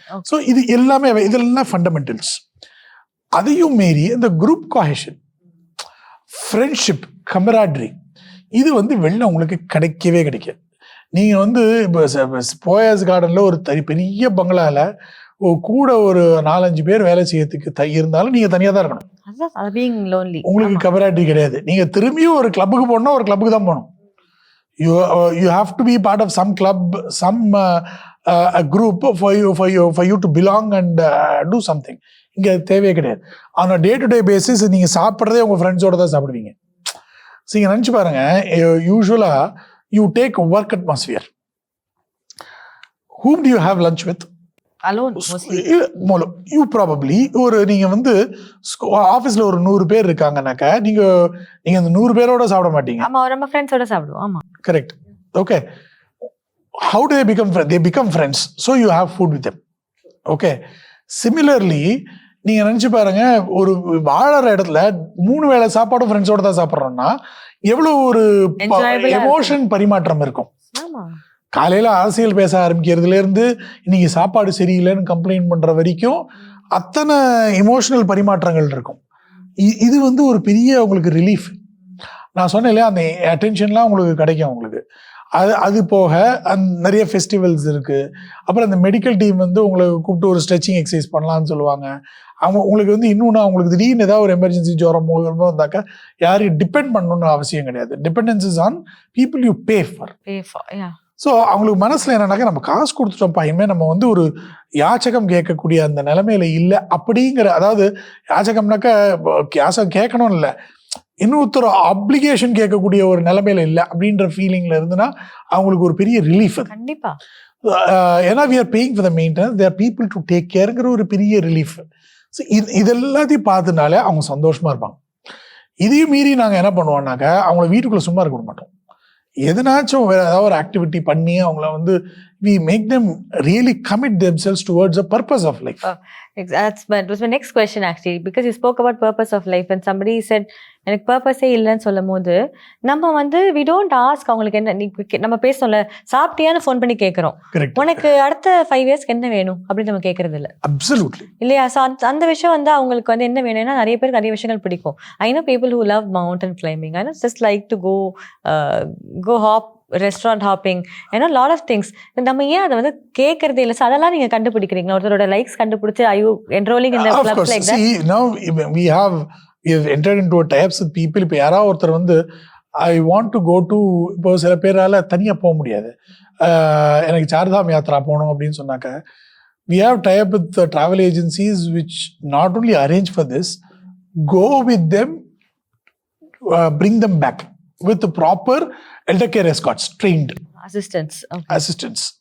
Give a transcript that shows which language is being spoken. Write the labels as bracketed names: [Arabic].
[Tamil] So இது எல்லாமே, இதெல்லாம் ஃபண்டமெண்டல்ஸ். அதையும் மீறி இந்த குரூப் கோஹெஷன், ஃப்ரெண்ட்ஷிப், கமராட்ரி, இது வந்து வெளில உங்களுக்கு கிடைக்கவே கிடைக்காது. நீங்கள் வந்து இப்போ போயஸ் கார்டனில் ஒரு பெரிய பங்களாவில் கூட ஒரு 4-5 பேர் வேலை செய்யறதுக்கு இருந்தாலும் நீங்கள் தனியாக தான் இருக்கணும். உங்களுக்கு கமராட்ரி கிடையாது. நீங்கள் திரும்பியும் ஒரு கிளப்புக்கு போகணும்னா ஒரு கிளப்புக்கு தான் போகணும். [English] You have to be part of some club, some a group for you to belong and do something. [Tamil] இங்கே தேவையே கிடையாது. ஆனால் டே டு டே பேசிஸ் நீங்கள் சாப்பிட்றதே உங்கள் ஃப்ரெண்ட்ஸோட தான் சாப்பிடுவீங்க. ஸோ நீங்கள் நினச்சி பாருங்க, [English] யூஸ்வலாக you take work atmosphere. whom do you have lunch with? Alone mostly. You probably [Tamil] ஒரு நீங்கள் வந்து ஆஃபீஸில் ஒரு 100 பேர் இருக்காங்கன்னாக்கா நீங்கள் அந்த 100 பேரோட சாப்பிட மாட்டீங்க. ஆமாம், நம்ம ஃப்ரெண்ட்ஸோட சாப்பிடுவோம். ஆமாம், correct. [English] Okay, how do they become friends? They become friends, so you have food with them. [Tamil] Okay, similarly நீங்கள் நினச்சி பாருங்க, ஒரு வாழற இடத்துல 3 வேளை சாப்பாடும் ஃப்ரெண்ட்ஸோட தான் சாப்பிட்றோம்னா எவ்வளோ ஒரு எமோஷன் பரிமாற்றம் இருக்கும். காலையில் அரசியல் பேச ஆரம்பிக்கிறதுலேருந்து இன்னைக்கு சாப்பாடு சரியில்லைன்னு கம்ப்ளைண்ட் பண்ணுற வரைக்கும் அத்தனை எமோஷனல் பரிமாற்றங்கள் இருக்கும். இது வந்து ஒரு பெரிய உங்களுக்கு ரிலீஃப். நான் சொன்னேன் இல்லையா, அந்த அட்டென்ஷன்லாம் உங்களுக்கு கிடைக்கும் உங்களுக்கு. அது போக நிறைய ஃபெஸ்டிவல்ஸ் இருக்குது. அப்புறம் அந்த மெடிக்கல் டீம் வந்து உங்களை கூப்பிட்டு ஒரு ஸ்ட்ரெச்சிங் எக்ஸசைஸ் பண்ணலான்னு சொல்லுவாங்க. அவங்க உங்களுக்கு வந்து இன்னொன்று, அவங்களுக்கு திடீர்னு ஏதாவது ஒரு எமர்ஜென்சி ஜுரம் வந்தாக்கா யாரையும் டிபெண்ட் பண்ணணும்னு அவசியம் கிடையாது. [English] Dependence is on people you pay for. [Tamil] So அவங்களுக்கு மனசில் என்னன்னாக்கா, நம்ம காசு கொடுத்துட்டோம்ப்பா, இனிமேல் நம்ம வந்து ஒரு யாச்சகம் கேட்கக்கூடிய அந்த நிலைமையில இல்லை அப்படிங்கிற, அதாவது யாச்சகம்னாக்கா யாசகம் கேட்கணும் இல்லை, இன்னொருத்தர் அப்ளிகேஷன் கேட்கக்கூடிய ஒரு நிலைமையில இல்லை அப்படின்ற ஃபீலிங்ல இருந்துன்னா அவங்களுக்கு ஒரு பெரிய ரிலீஃப். அது கண்டிப்பா. [English] ஏன்னா we are paying for the maintenance, there are people to take careங்கிற [Tamil] ஒரு பெரிய ரிலீஃப். ஸோ இதெல்லாத்தையும் பார்த்துனாலே அவங்க சந்தோஷமா இருப்பாங்க. இதையும் மீறி நாங்கள் என்ன பண்ணுவோம்னாக்கா, அவங்கள வீட்டுக்குள்ள சும்மா இருக்க விட மாட்டோம். எதனாச்சும் வேற ஏதாவது ஒரு ஆக்டிவிட்டி பண்ணி அவங்கள வந்து [English] we make them really commit themselves towards a purpose of life. That was my next question actually, because you spoke about purpose of life and somebody said [Tamil] எனக்கு பர்பஸே இல்லைன்னு சொல்லும் போது நம்ம வந்து [English] we don't ask [Tamil] அவங்களுக்கு என்ன, நம்ம பேசணும்ல, சாப்பிட்டியான்னு ஃபோன் பண்ணி கேட்குறோம், உனக்கு அடுத்த 5 இயர்ஸ்க்கு என்ன வேணும் அப்படின்னு நம்ம கேட்கறது இல்லை. [English] absolutely [Tamil] இல்லையா? ஸோ அந்த விஷயம் வந்து அவங்களுக்கு வந்து என்ன வேணும்னா, நிறைய பேருக்கு நிறைய விஷயங்கள் பிடிக்கும். [English] I know people who love mountain climbing, I know just like to go hop, restaurant hopping, ஏன்னா lot of things. [Tamil] நம்ம ஏன் அதை வந்து கேட்கறதே இல்லை? ஸோ அதெல்லாம் நீங்கள் கண்டுபிடிக்கிறீங்களா? ஒருத்தரோட லைக்ஸ் கண்டுபிடிச்சு [English] I you enrolling in the clubs like that? See, now we have entered into a types with people. [Tamil] இப்போ யாராவது ஒருத்தர் வந்து I want to go to, இப்போ சில பேரால் தனியாக போக முடியாது, எனக்கு சார்தாம் யாத்ரா போகணும் அப்படின்னு சொன்னாக்க, [English] we have tie-up with the travel agencies which not only arrange for this, go with them, bring them back with the proper elder care escorts, trained assistants.